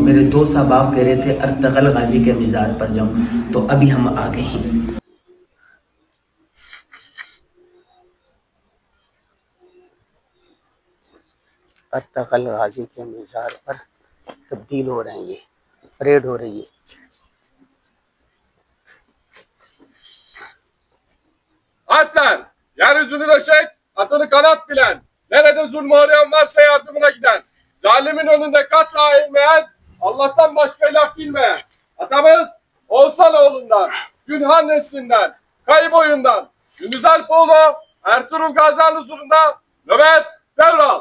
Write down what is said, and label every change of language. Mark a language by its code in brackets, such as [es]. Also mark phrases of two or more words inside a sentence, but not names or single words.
[ur] میرے دوست احباب کہہ رہے تھے ارطغرل غازی کے مزار پر جاؤں, تو ابھی ہم آ گئے ہیں. ارطغرل غازی کے مزار پر تبدیل ہو رہے ہیں, یہ پریڈ ہو رہی ہے. [tr] Alpler, yeryüzünü döşek, atını kanat bilen, nerede zulmü uğrayan varsa yardımına giden, zalimin önünde katla eğilmeyen, Allah'tan başka ilah bilmeyen, atamız Oğuzhanoğlu'ndan, Günhan neslinden, Kayıboyundan, Gündüz Alpoğlu, Ertuğrul Gazi'nin huzurunda nöbet devral.